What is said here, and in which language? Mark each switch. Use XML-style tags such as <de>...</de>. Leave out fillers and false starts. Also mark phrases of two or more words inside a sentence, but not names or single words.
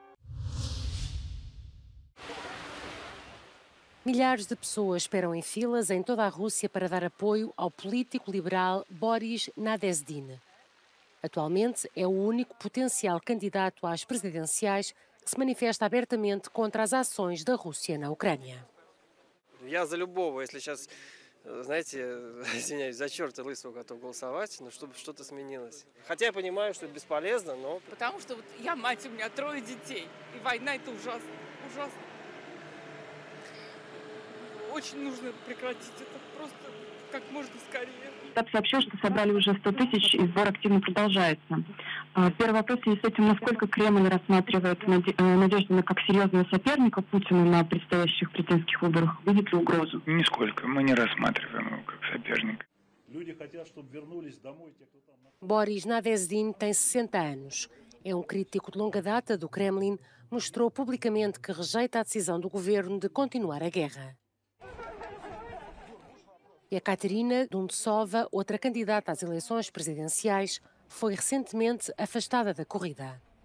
<pt>Milhares de pessoas esperam em filas em toda a Rússia para dar apoio ao político liberal Boris Nadezhdin. Atualmente é o único potencial candidato às presidenciais que se manifesta abertamente contra as ações da Rússia na Ucrânia.</pt> <ru>Я за любого, если сейчас, знаете, извиняюсь, за черта лысого готов голосовать, но чтобы что-то сменилось. Хотя я понимаю, что это бесполезно, но... Потому что вот я мать, у меня 3 детей, и война это ужасно, ужасно. Очень нужно прекратить это просто как можно скорее. Штаб сообщил, что собрали уже 100 тысяч, и сбор активно продолжается. Первый вопрос в связи с этим, насколько Кремль рассматривает Надеждина как серьезного соперника Путину на предстоящих президентских выборах? Видит ли угрозу? Нисколько. Мы не рассматриваем его как соперника. Люди хотят, чтобы вернулись домой те, кто там...</ru> <pt>Boris Nadezhdin tem 60 anos. É um crítico de longa data do Kremlin. Mostrou publicamente que rejeita a decisão do governo de continuar a guerra. E a Katerina Duntsova, outra candidata às eleições presidenciais, foi recentemente afastada da corrida.</pt>